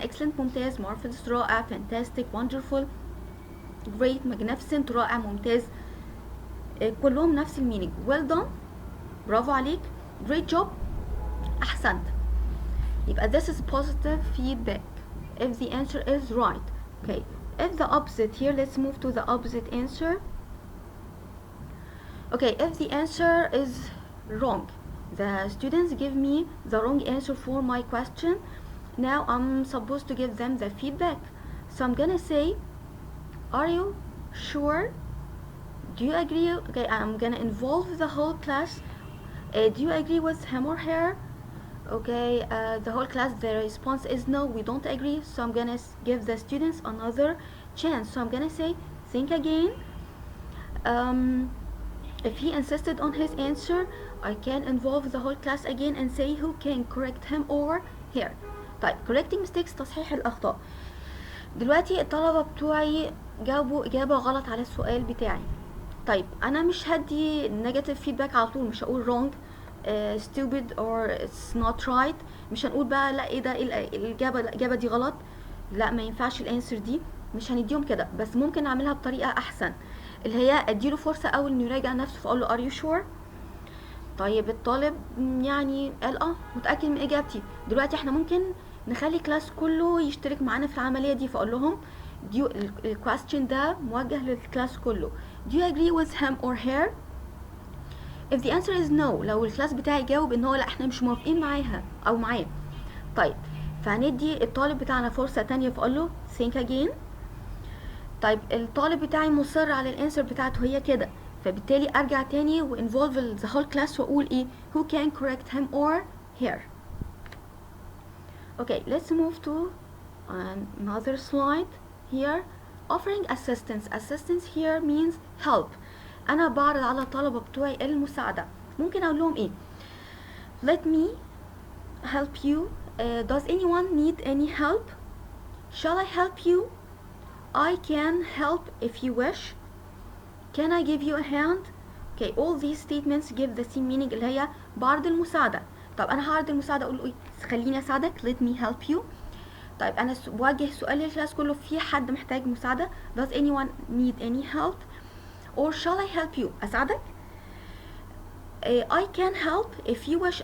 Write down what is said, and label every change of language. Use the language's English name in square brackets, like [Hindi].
[Arabic] excellent ممتاز، marvelous رائع، [English] fantastic wonderful great magnificent [Arabic] رائع ممتاز، كلهم نفس المينينج. [English] well done [Arabic] برافو عليك، [English] great job [Arabic] احسنت. [English] يبقى this is positive feedback if the answer is right. okay, if the opposite, here let's move to the opposite answer. okay, if the answer is wrong, the students give me the wrong answer for my question. Now I'm supposed to give them the feedback. So I'm gonna say, are you sure? Do you agree? Okay, I'm gonna involve the whole class. Do you agree with him or her? Okay, the whole class, the response is no, we don't agree. So I'm gonna give the students another chance. So I'm gonna say, think again. If he insisted on his answer, I can involve the whole class again and say who can correct him or her. [Arabic] طيب correcting mistakes، تصحيح الأخطاء. دلوقتي الطلبة بتوعي جاوبوا إجابة غلط على السؤال بتاعي. طيب أنا مش هدي negative feedback على طول، مش هقول wrong، [English] stupid or it's not right. [Arabic] مش هنقول بقى لا ايه ده، الإجابة دي غلط، لا ما ينفعش الانسر دي. مش هنديهم كده، بس ممكن نعملها بطريقة أحسن، اللي هي اديله فرصة أول إنه يراجع نفسه، فأقول له [English] are you sure؟ [Arabic] طيب الطالب يعني قال متأكد من إجابتي. دلوقتي احنا ممكن نخلي كلاس كله يشترك معانا في العملية دي، فأقول لهم الكويستشن ده موجه للكلاس كله. [English] Do you agree with him or her؟ if the answer is no، [Arabic] لو الكلاس بتاعي جاوب ان هو لا احنا مش موافقين معاها او معاه، طيب فهندي الطالب بتاعنا فرصة تانية فاقول له [English] think again. [Arabic] طيب الطالب بتاعي مصر على الانسر بتاعته هي كده، فبالتالي ارجع تاني و [English] involve the whole class [Arabic] واقول ايه [English] who can correct him or her. Okay, let's move to another slide here. Offering assistance. Assistance here means help. [Arabic] انا بعرض على الطلبة بتوعي المساعدة. ممكن اقول لهم ايه [English] let me help you. Does anyone need any help? Shall I help you? I can help if you wish. Can I give you a hand? Okay, all these statements give the same meaning [Arabic] اللي هي بعرض المساعدة. طب أنا هعرض المساعدة أقول له إيه؟ خليني أساعدك. [English] Let me help you. [Arabic] طيب أنا بوجه سؤال للكلاس كله، في حد محتاج مساعدة؟ [English] Does anyone need any help? Or shall I help you? [Arabic] أساعدك؟ [English] I can help if you wish.